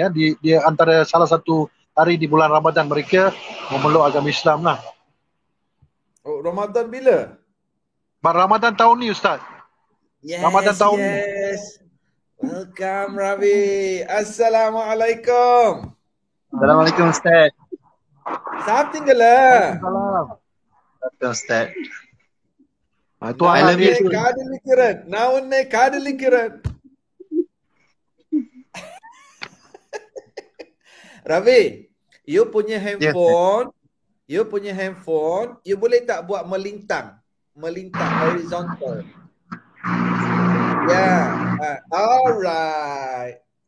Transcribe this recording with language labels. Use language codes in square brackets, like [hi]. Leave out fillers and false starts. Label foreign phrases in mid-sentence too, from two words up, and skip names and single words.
[ms] Dia antara salah satu hari di bulan Ramadan mereka memeluk agama Islam lah. Oh, Ramadan bila? Ramadan tahun ni, Ustaz. Yes, Ramadan tahun ni. [en] Welcome, Ravi. Assalamualaikum. [ms] Assalamualaikum, Ustaz. [ta] சாப்பிட்டீங்களா? [ms] Ustaz. [ta] நான் உன்னை காதலிக்கிறேன். [ms] Ravi, you punya handphone, you boleh tak buat melintang horizontal? [en] Yeah. Alright.